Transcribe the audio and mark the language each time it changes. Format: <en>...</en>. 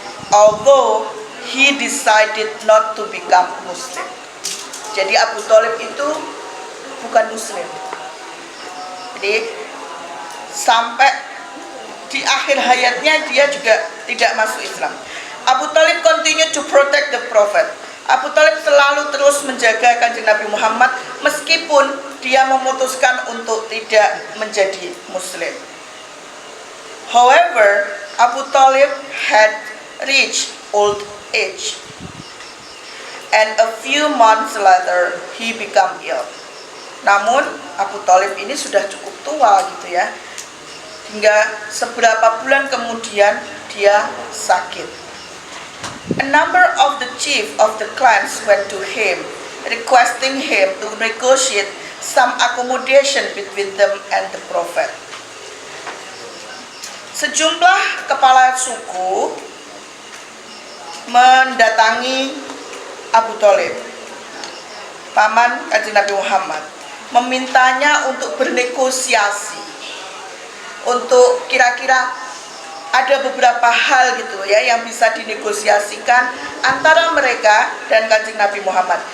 <en>Although he decided not to become Muslim.</en> <id>Jadi Abu Thalib itu bukan Muslim. Jadi sampai di akhir hayatnya dia juga tidak masuk Islam.</id> <en>Abu Thalib continue to protect the Prophet.</en> <id>Abu Thalib selalu terus menjaga Kanjeng Nabi Muhammad meskipun dia memutuskan untuk tidak menjadi Muslim.</id> <en>However, Abu Thalib had reached old age. And a few months later, he became ill.</en> <id>Namun, Abu Thalib ini sudah cukup tua gitu ya. Hingga seberapa bulan kemudian dia sakit.</id> <en>A number of the chief of the clans went to him, requesting him to negotiate some accommodation between them and the Prophet.</en> <id>Sejumlah kepala suku mendatangi Abu Thalib, paman Kanjeng Nabi Muhammad, memintanya untuk bernegosiasi, untuk kira-kira ada beberapa hal gitu ya yang bisa dinegosiasikan antara mereka dan Kanjeng Nabi Muhammad.</id>